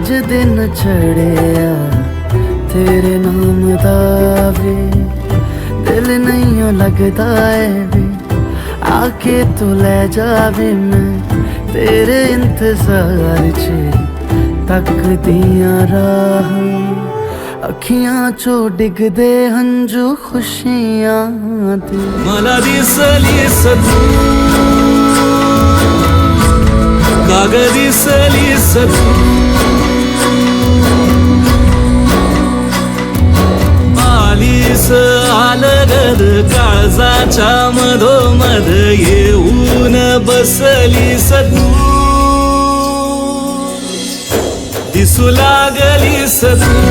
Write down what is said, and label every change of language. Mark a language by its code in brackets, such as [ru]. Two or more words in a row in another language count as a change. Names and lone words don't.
[pa] ਦਿਨ ਚੜ੍ਹਿਆ ਤੇਰੇ ਨਾਮ ਦਾਵੇ ਦਿਲ ਨਹੀਂ ਲਗਤਾ ਹੈ ਵੇ ਆਕੇ ਤੂੰ ਲੈ ਜਾਵੇ ਮੈਂ ਤੇਰੇ ਇੰਤਜ਼ਾਰ ਚ ਤੱਕ ਦਿਆ ਰਾਹ ਅੱਖੀਆਂ ਚੋ ਡਿਗਦੇ ਹੰਝੂ ਖੁਸ਼ੀਆਂ ਦੇ [mr] मला दिसली सतू काग दिसली सतू आलीस आलगद काळजाच्या मधोमध येऊन बसली सतू दिसू लागली सतू